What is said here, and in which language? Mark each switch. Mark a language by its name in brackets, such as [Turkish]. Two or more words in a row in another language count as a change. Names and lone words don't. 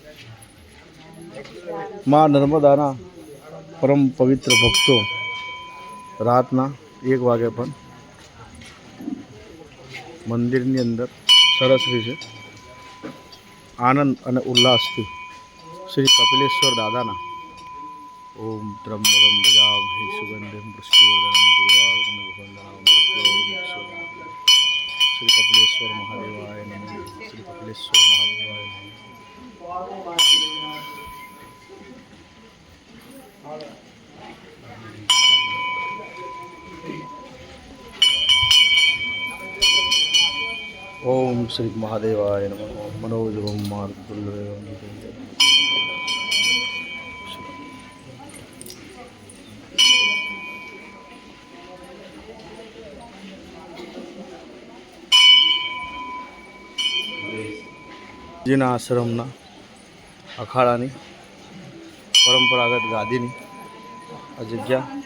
[Gujarati] મા નર્મદાના પરમ પવિત્ર ભક્તો રાતના 1 વાગે પણ મંદિરની અંદર સરસ રીતે આનંદ અને ઉલ્લાસથી શ્રી કપિલેશ્વર દાદાના [Sanskrit] ओम त्रंबकम गजामहे सुगंधिम पुष्टिवर्धनम [Gujarati] ગુરુવારમ [Sanskrit] श्री कपिलेश्वर महादेवाय नमः. श्री कपिलेश्वर महादेवाय नमः. ओम श्री महादेवाय नमः. मनोजवम मार्गदुर्लभम [Gujarati] જીના આશ્રમના અખાડાની પરંપરાગત ગાદીની આ જગ્યા